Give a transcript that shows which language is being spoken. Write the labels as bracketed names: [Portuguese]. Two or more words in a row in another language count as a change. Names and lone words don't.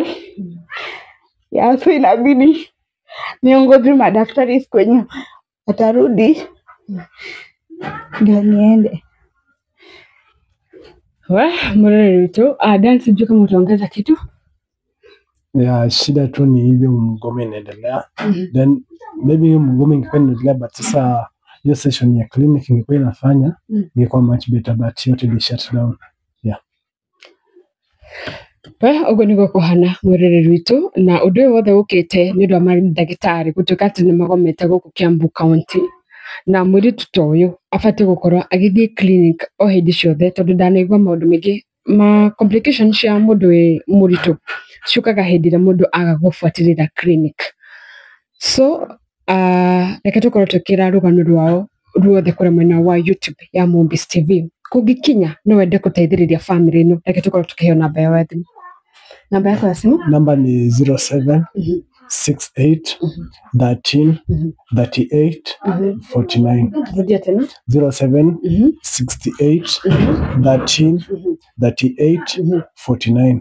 [Swahili] So inabidi niongoje madaktari siku yenye atarudi ndio niende. [Kikuyu] Murere witũ [Swahili] Dan, sijui kama utaongeza kitu? Ya shida tu ni hivyo mgomo inaendelea. Then maybe mgomo ingekuwa inaendelea but sasa hiyo session ya clinic ingekuwa inafanya ingekuwa [English] much better but [Swahili] yote [English] they shut down. [Swahili] Yeah. [Kikuyu] Ũguo nĩguo kũhana mũrũrĩrĩ witũ, na ũndũ ũyũ wothe ũkĩte nĩ ũndũ wa mandagĩtarĩ gũtuĩka atĩ nĩ magomete gũkũ Kiambu County, na mũirĩtu ta ũyũ abatiĩ gũkorwo agĩthiĩ clinic o hĩndĩ ciothe tondũ ndanaigua maũndũ maingĩ ma complications cia mũndũ wĩ mũritũ ciũkaga hĩndĩ ĩrĩa mũndũ aga gũbuatĩrĩra clinic. So reke tũkorwo tũkĩra rũgano rwao ruothe kũrĩa mwena wa YouTube ya Mombis TV. Kũngĩkinya no wende gũteithĩrĩria family ĩno, reke tũkorwo tũkĩheo namba yao ya thimũ. [Swahili] Namba yako ya simu? Namba ni 07 68 13 38 49. Rudia tena. 07 68 13 38 49.